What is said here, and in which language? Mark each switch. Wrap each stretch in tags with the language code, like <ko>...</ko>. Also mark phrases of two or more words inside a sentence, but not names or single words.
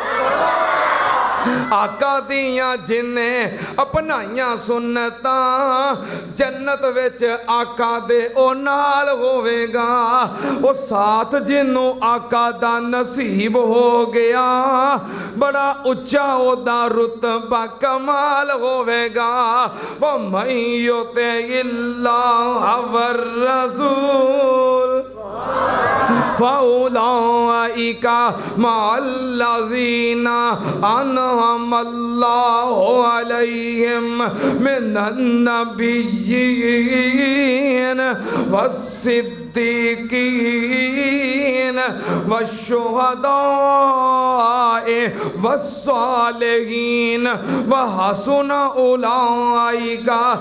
<pa>آقا دیاں جنہیں اپنائیاں سنتاں جنت وچ آقا دے او نال ہووے گا او ساتھ جنہوں آقا دا نصیب ہو گیا بڑا اچا اوہدا رتبہ کمال ہووے گا वो मैयोते इल्ला वर रसूल</pa> <ar>فأولئك مع الذين أنعم الله عليهم من النبيين والصديقين والشهداء والصالحين وحسن أولئك</ar>